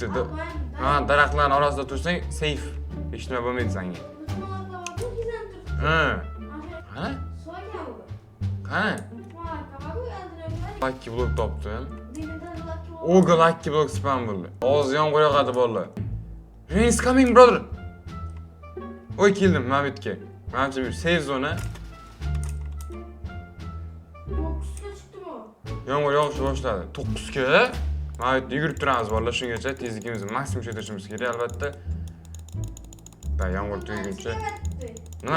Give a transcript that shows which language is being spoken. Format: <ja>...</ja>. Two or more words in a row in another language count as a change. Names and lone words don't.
<uz>Mana daraxtlarning orasida tursang, safe. Hech nima bo'lmaydi senga. Ha. Qani? Qani?</uz> <en>Lucky block</en> <uz>topdim. Oga</uz> <en>lucky block spam</en> <uz>bo'ldi. Hozir yomg'ir yog'adi bolalar.</uz> <en>Rain is coming, brother.</en> <uz>Oy keldim Mabitga. Menimcha bir safe zona. 9ga chiqdimi? Yomg'ir yog'ishni boshladi. 9ga. Mabitda yugurib turamiz bolalar, shungacha tezligimizni maksimum ko'tarishimiz kerak albatta. Da yomg'ir tugaguncha. Nima?</uz>